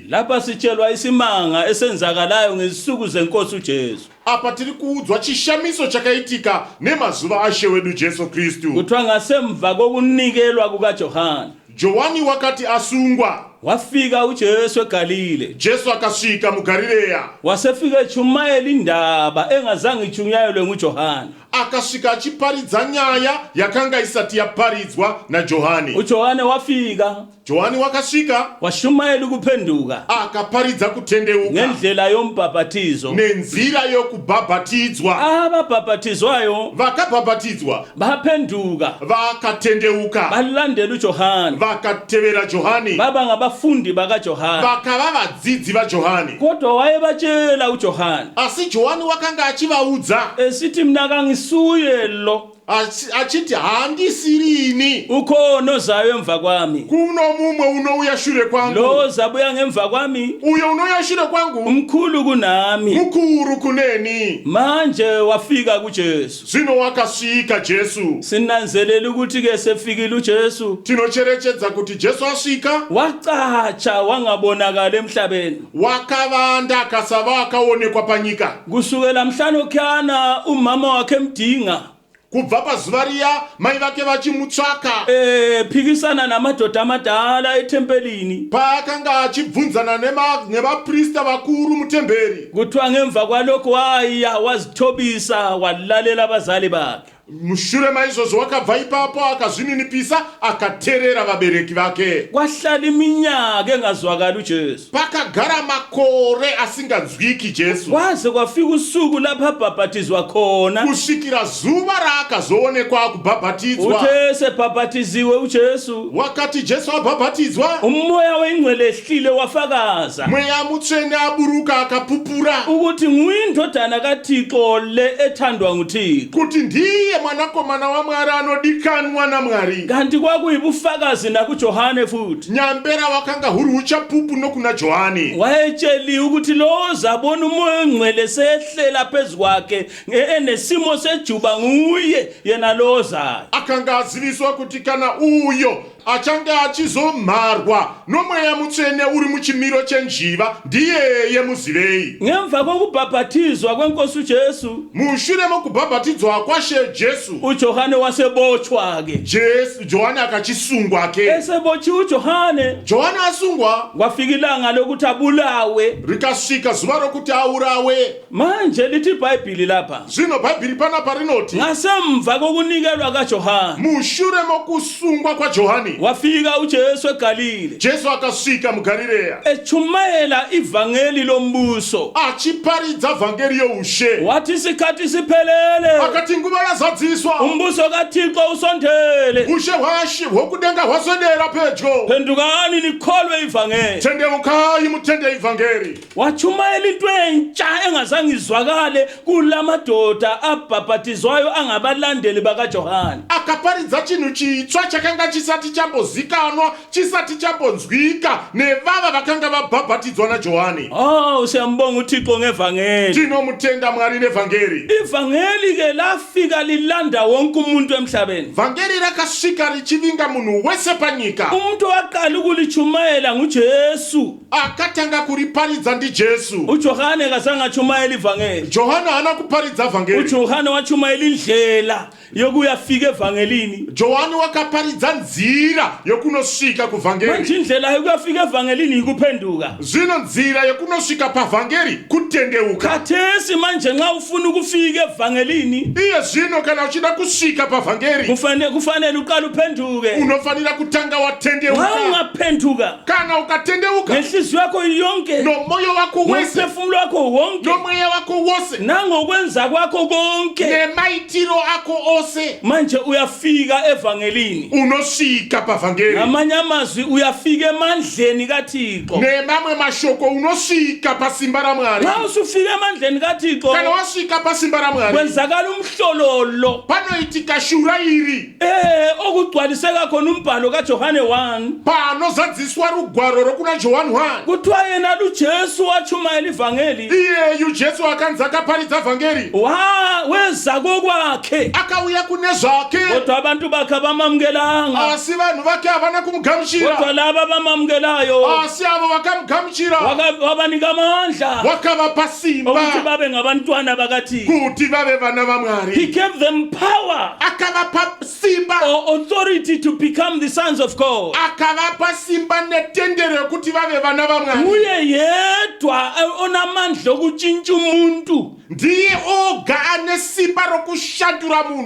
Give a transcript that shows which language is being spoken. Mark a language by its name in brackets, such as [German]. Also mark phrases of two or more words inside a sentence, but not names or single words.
[North Ndebele] Lapha sitshelwa isimanga esenzakalayo ngezinsuku zenkosi uJesu. [Shona] Apa tiri kuudzwa chishamiso chakaitika nemazuva aShe wedu Jesu Kristu. [North Ndebele] Kuthiwa ngasemva kokunikelwa kukaJohane, [Shona] Johani wakati asungwa, [North Ndebele] wafika uJesu eGalile. [Shona] Jesu akasvika muGalileya. [North Ndebele] Wasefika echumayela indaba engazange ichunyayelwe nguJohane. [Shona] Akasvika achiparidza nyaya yakanga isati yaparidzwa naJohani. [North Ndebele] uJohane wafika, [Shona] Johani wakasvika [North Ndebele] washumayela ukuphenduka [Shona] akaparidza kutendeuka [North Ndebele] ngendlela yombhabhatizo. [Shona] nenzira yokubhabhatidzwa. [North Ndebele] Ababhabhatizwayo [Shona] Vakabhabhatidzwa [North Ndebele] baphenduka, [Shona] vakatendeuka [North Ndebele] balandela uJohane, [Shona] vakatevera Johani, [North Ndebele] baba ngabafundi bakaJohane. [Shona] vakava vadzidzi vaJohani. [North Ndebele] Kodwa wayebatshela uJohane [Shona] Asi Johani wakanga achivaudza [North Ndebele] esithi mina kangisuye lo, [Shona] achiti handisirini, [North Ndebele] ukhona ozayo emva kwami, [Shona] kuno mumwe unouya shure kwangu, [North Ndebele] lo zabuya ngemva kwami [Shona] uyo unouya shure kwangu [North Ndebele] umkhulu kunami. [Shona] mukuru kuneni. [North Ndebele] Manje wafika kuJesu. [Shona] Zvino wakasvika Jesu. [North Ndebele] Sinanzelela ukuthi ke sefikile uJesu, [Shona] Tinocherechedza kuti Jesu asvika, [North Ndebele] wacatsha wangabonakala emhlabeni. [Shona] wakavanda akasava akaonekwa panyika. [North Ndebele] Kusukela mhlanu khana umama wakhe emdinga, [Shona] kubva pazuva riya mai vake vachimutsvaka [North Ndebele] phikisana namadoda amadala ethempelini [Shona] paakanga achibvunzana nevaprista vakuru mutemberi [North Ndebele] kuthiwa ngemva kwalokho waya wazithobisa walalela abazali bakhe. [Shona] mushure maizvozvo wakabva ipapo akazvininipisa akateerera vabereki vake. [North Ndebele] Kwahlala iminyaka engazwakali uJesu. [Shona] Pakagara makore asinganzwiki Jesu. [North Ndebele] Kwaze kwafika usuku lapha abhabhatizwa khona. [Shona] Kusvikira zuva raakazoonekwa kubhabhatidzwa. [North Ndebele] Uthe sebhabhatiziwe uJesu. [Shona] Wakati Jesu abhabhatidzwa, [North Ndebele] umoya weingcwele ehlile wafakaza. [Shona] Mweya mutsvene aburuka akapupura [North Ndebele] ukuthi nguyindodana kaThixo le ethandwa nguThixo. [Shona] kuti ndiye mwanakomana waMwari anodikanwa naMwari. [North Ndebele] Kanti kwakuyibufakazi nakuJohane futhi. [Shona] Nyambera wakanga huri uchapupu nokuna Johani. [North Ndebele] Wayetsheliwe ukuthi lo zabona umoya ongcwele sehlela phezukwakhe enesimo sejuba nguye yena lo zayo. [Shona] Akanga aziviswa kuti kana uyo achange achizomharwa nomweya mutsvene uri muchimiro chenjiva ndiyeye muzivei. [North Ndebele] Ngemva kokubhabhatizwa kwenkosi uJesu, [Shona] mushure mokubhabhatidzwa kwashe Jesu, [North Ndebele] uJohane wasebotshwa ke. [Shona] Johani akachisungwa ke. [North Ndebele] Esebotshiwe uJohane, [Shona] Johani asungwa, [North Ndebele] kwafika ilanga lokuthi abulawe. [Shona] Rikasvika zuva rokuti aurawe. [North Ndebele] Manje lithi iBhayibhili lapha, [Shona] zvino Bhaibheri panapa rinoti [North Ndebele] ngasemva kokunikelwa kaJohane, [Shona] mushure mokusungwa kwaJohani, [North Ndebele] wafika uJesu eGalile. [Shona] Jesu akasvika muGarileya [North Ndebele] echumayela ivangeli lombuso. [Shona] achiparidza vhangeri youshe. [North Ndebele] Wathi isikhathi siphelele, [Shona] Akati nguva yazadziswa, [North Ndebele] umbuso kaThixo usondele. [Shona] ushe hwokudenga hwaswedera pedyo. [North Ndebele] Phendukani nikholwe ivangeli. [Shona] Tendeukai mutende ivhangeri. [North Ndebele] Wachumayela into entsha engazange izwakale kulamadoda abhabhatizwayo angabalandeli bakaJohane. [Shona] Akaparidza chinhu chitsva chakanga chisati chambozikanwa, chisati chambonzwika nevava vakanga vabhabhatidzwa naJohani. [North Ndebele] Siyambonga uThixo ngevangeli. [Shona] Tinomutenda Mwari nevhangeri. [North Ndebele] Ivangeli ke lafika lilanda wonke umuntu emhlabeni. [Shona] Vhangeri rakasvika richivinga munhu wese panyika. [North Ndebele] Umuntu waqala ukulichumayela nguJesu. [Shona] Akatanga kuriparidza ndiJesu. [North Ndebele] uJohane kazange achumayela ivangeli. [Shona] Johani haana kuparidza vhangeri. [North Ndebele] uJohane wachumayela indlela yokuyafika evangelini. [Shona] Johani wakaparidza nzira yokunosvika kuvhangeri. [North Ndebele] Manje indlela yokuyafika evangelini ikuphenduka. [Shona] Zvino nzira yokunosvika pavhangeri kutendeuka. [North Ndebele] Khathesi manje nxa ufuna ukufika evangelini, [Shona] Iye zvino kana uchida kusvika pavhangeri, [North Ndebele] kufanele uqale uphenduke. [Shona] unofanira kutanga [North Ndebele] Nxa [Shona] watendeuka. [North Ndebele] ungaphenduka [Shona] Kana ukatendeuka [North Ndebele] ngenhliziyo yakho yonke, [Shona] nomoyo wako wese, [North Ndebele] nomphefumulo wakho wonke, [Shona] nomweya wako wose, [North Ndebele] nangokwenza kwakho konke, [Shona] nemaitiro ako ose, [North Ndebele] manje uyafika evangelini. [Shona] unosvika pavhangeri. [North Ndebele] Ngamanye amazwi uyafika emandleni kaThixo. [Shona] Nemamwe mashoko unosvika pasimba raMwari. [North Ndebele] Nxa usufika emandleni kaThixo, [Shona] Kana wasvika pasimba raMwari, [North Ndebele] kwenzakala umhlololo [Shona] panoitika shura iri. [North Ndebele] okugcwaliseka khona umbhalo kaJohane 1. [Shona] Panozadziswa rugwaro rokuna Johani 1. [North Ndebele] Kuthiwa yena luJesu wachumayela ivangeli, [Shona] Iyeyu Jesu akanzi akaparidza vhangeri, [North Ndebele] weza kokwakhe, [Shona] akauya kune zvake, [North Ndebele] kodwa abantu bakhe abamukelanga. [Shona] asi vanhu vake havana [North Ndebele] Kodwa [Shona] kumugamuchira. [North Ndebele] laba abamamukelayo [Shona] Asi avo vakamugamuchira [North Ndebele] wabanika amandla [Shona] wakavapa [North Ndebele] ukuthi [Shona] simba [North Ndebele] babe ngabantwana bakaThixo. [Shona] kuti vave vana [English] He [Shona] vaMwari. [English] gave them power [Shona] Akavapa simba, [English] or authority to become the sons of God. [Shona] akavapa simba netendero yokuti vave vana vaMwari. [North Ndebele] Uye yedwa onamandla okutshintsha umuntu. [Shona] Ndiye oga ane simba rokushandura munhu,